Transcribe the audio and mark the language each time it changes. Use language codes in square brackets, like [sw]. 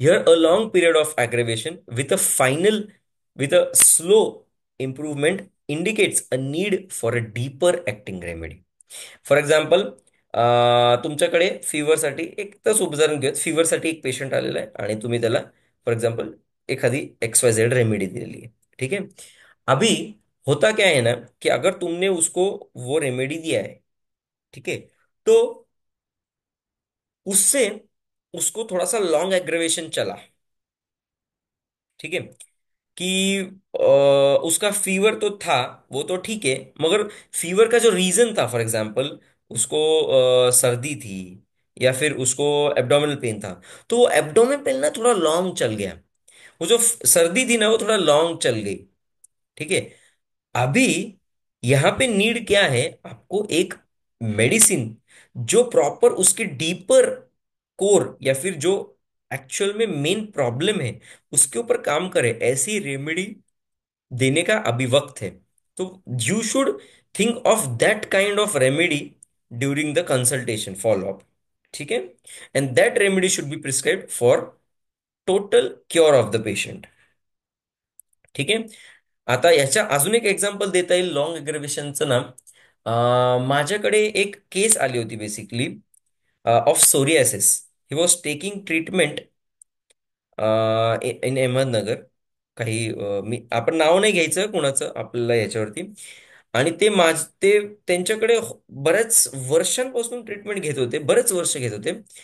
[en] Here a long period of aggravation with a slow improvement indicates a need for a deeper acting remedy. [mr] For example, तुमच्याकडे फिवरसाठी एक तसं उदाहरण घेऊयात, फिवरसाठी एक patient आलेला आहे आणि तुम्ही त्याला फॉर एग्जाम्पल एखादी XYZ रेमेडी दिलेली [hi] है, ठीक है. अभी होता क्या है ना कि अगर तुमने उसको वो रेमेडी दिया है, ठीक है, तो उससे उसको थोड़ा सा लॉन्ग एग्रेवेशन चला, ठीक है. कि उसका फीवर तो था, वो तो ठीक है, मगर फीवर का जो रीजन था, फॉर एग्जांपल उसको सर्दी थी या फिर उसको एब्डोमिनल पेन था, तो वो एब्डोमिनल पेन ना थोड़ा लॉन्ग चल गया, वो जो सर्दी थी ना वो थोड़ा लॉन्ग चल गई। ठीक है। अभी यहाँ पे नीड क्या है, आपको एक मेडिसिन जो प्रॉपर उसके डीपर कोर या फिर जो एक्चुअल में मेन प्रॉब्लम है उसके ऊपर काम करे, ऐसी रेमेडी देने का अभी वक्त है। [en] तो you should think of that kind of remedy during the consultation follow up. [hi] ठीक है। [en] And that remedy should be prescribed for total cure of the patient. [mr] ठीक आहे। आता याच्या अजून एक एक्झाम्पल देता येईल लॉंग एग्रेवेशनचं ना. माझ्याकडे एक केस आली होती basically of psoriasis. [en] He was taking treatment in Ahmednagar. [mr] काही मी आपण नाव नाही घ्यायचं कोणाचं आपल्याला याच्यावरती. आणि ते त्यांच्याकडे बऱ्याच वर्षांपासून ट्रीटमेंट घेत होते, बरेच वर्ष घेत होते.